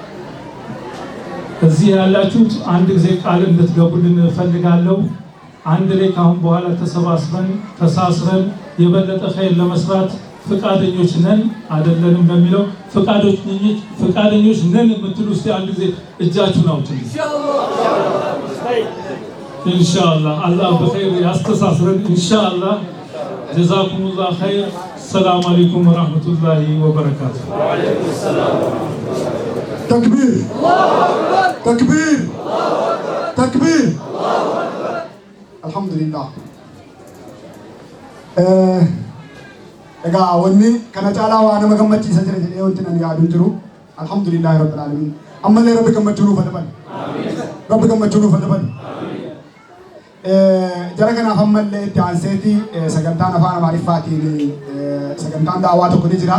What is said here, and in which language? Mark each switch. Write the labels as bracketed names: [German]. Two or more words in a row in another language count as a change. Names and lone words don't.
[Amharic] እዚህ ያላችሁት አንድ ጊዜ ቃል እንድትገቡልን ፈልጋለሁ። አንድ ላይ ካሁን በኋላ ተሰባስበን ተሳስረን የበለጠ ኸይር ለመስራት ፍቃደኞች ነን አይደለንም ለሚለው ፍቃደኞች ነን የምትሉ እስቲ አንድ ጊዜ እጃችሁን አውጡልኝ። ኢንሻአላህ አላህ በኸይር ያስተሳስረን ኢንሻአላህ። [Arabic] جزاكم الله خير። سلام عليكم ورحمة الله وبركاته። وعليكم سلام تكبير تكبير تكبير الحمدلله [Oromo] egaa wanni kana caalaa waa nama gammachiisa jira jedhee wanti nan yaadu jiru. [Arabic] الحمد لله رب العالمين. [Oromo] Ammallee rabbi gammachuu nuuf adaban. Rabbi gammachuu nuuf adaban. Jara kanaaf ammallee itti aanseeti sagantaan afaan Amaariffaatiin sagantaan daawwaa tokko ni jira.